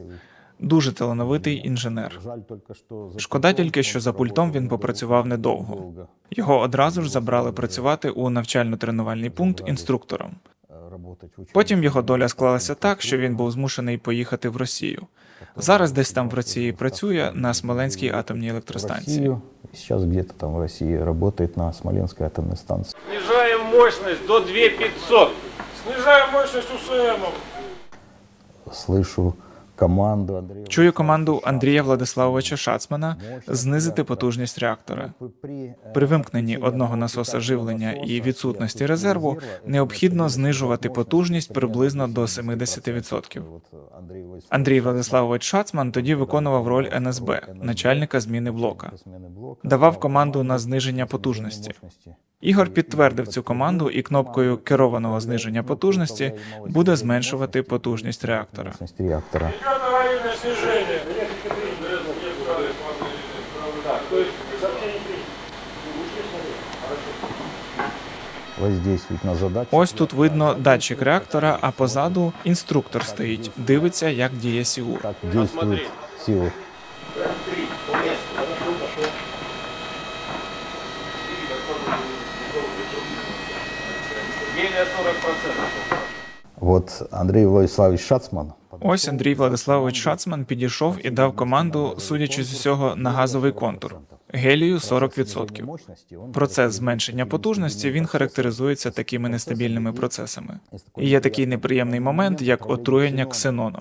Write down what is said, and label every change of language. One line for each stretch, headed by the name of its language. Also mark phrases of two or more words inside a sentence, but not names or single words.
Ukrainian: Дуже талановитий інженер. Шкода тільки, що за пультом він попрацював недовго. Його одразу ж забрали працювати у навчально-тренувальний пункт інструктором. Потім його доля склалася так, що він був змушений поїхати в Росію. Зараз десь там в Росії працює на Смоленській атомній електростанції.
Russian: Сейчас где-то там в России работает на Смоленской атомной станции. Снижаем мощность до 2500. Снижаем мощность УСМов. Слышу команду Андрея.
Ukrainian: Чую команду Андрія Владиславовича Шацмана знизити потужність реактора. При вимкненні одного насоса живлення і відсутності резерву необхідно знижувати потужність приблизно до 70%. Андрій Владиславович Шацман тоді виконував роль НСБ, начальника зміни блока. Давав команду на зниження потужності. Ігор підтвердив цю команду і кнопкою керованого зниження потужності буде зменшувати потужність реактора.
Russian: Идет аварийное снижение. Воздействует на задачу.
Ukrainian: Ось тут видно датчик реактора, а позаду інструктор стоїть, дивиться, як діє СІУР.
Russian: Как действует сила. Гелия 40%. Вот Андрей Владиславович Шацман.
Ukrainian: Ось Андрій Владиславович Шацман підійшов і дав команду, судячи з усього, на газовий контур. гелію 40%. Процес зменшення потужності, він характеризується такими нестабільними процесами. І є такий неприємний момент, як отруєння ксеноном.